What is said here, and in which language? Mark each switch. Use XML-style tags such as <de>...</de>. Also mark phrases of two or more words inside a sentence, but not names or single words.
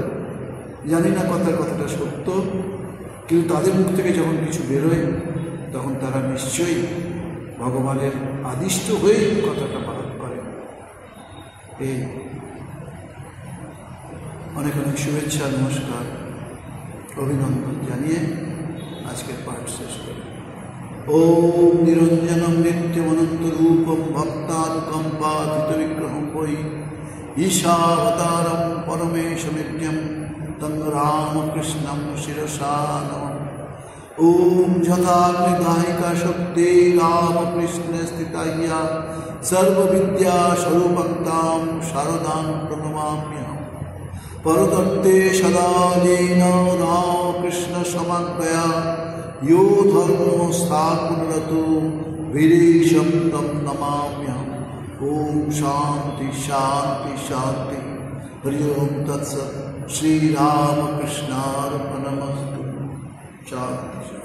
<bn>জানি না কথাটা সত্য, কিন্তু তাদের মুখ থেকে যখন কিছু বেরোয় তখন তারা নিশ্চয়ই ভগবানের আদিষ্ট হয়েই কথাটা পালন করেন। এই অনেক অনেক শুভেচ্ছা, নমস্কার, অভিনন্দন জানিয়ে আজকের পাঠ শেষ করি।</bn> <sa>ওম নিরঞ্জনম নিত্যমনন্ত রূপম ভক্তানুকম্পাতীত বিগ্রহম বৈ ঈশাবতারম পরমেশমিত্যম তং রামকৃষ্ণম শিরসা নমঃ। ওম যথাগ্নিদাহিকা শক্তি রামকৃষ্ণে স্থিতাইয়া সর্ববিদ্যা স্বরূপক্তাং শারদাং প্রণমাম্যহম। পরতত্ত্বে সদা লীন রামকৃষ্ণ সমাজ্ঞয়া यो धर्मो स्थापनरतो वीरेशं तं नमाम्यहम्। ओम शांति शांति शांति। हरि ओम तत्सत्। श्री रामकृष्णार्पणमस्तु। शांति।</sa>